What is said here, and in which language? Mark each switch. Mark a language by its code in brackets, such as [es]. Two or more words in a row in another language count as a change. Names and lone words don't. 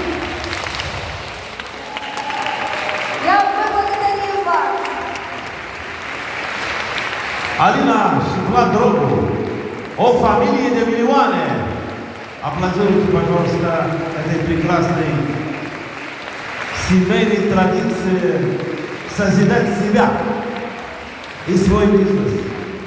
[ru] Мы благодарим вас! [ro] Alina și Vlad Drogu, o familie de milioane. [ru] Аплодируйте, пожалуйста, этой прекрасной семейной традиции созидать себя и свой бизнес.